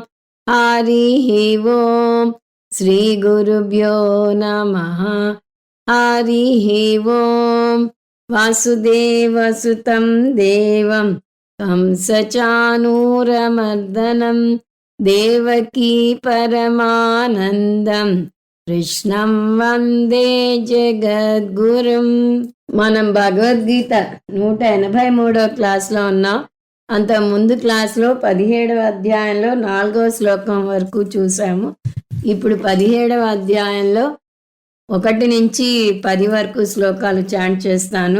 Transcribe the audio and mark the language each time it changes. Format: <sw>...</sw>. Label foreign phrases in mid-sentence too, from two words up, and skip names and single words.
<sa>हरिः ओम् श्रीगुरुभ्यो नमः। हरिः ओम् वासुदेवसुतं देवं कंसचाणूरमर्दनं देवकी परमानन्दं కృష్ణం వందే జగద్గురుం.</sa> <te>మనం భగవద్గీత 183వ క్లాస్లో ఉన్నాం. అంత ముందు క్లాస్లో 17వ అధ్యాయంలో 4వ శ్లోకం వరకు చూసాము. ఇప్పుడు 17వ అధ్యాయంలో 1 నుంచి 10 వరకు శ్లోకాలు చాంట్ చేస్తాను.</te>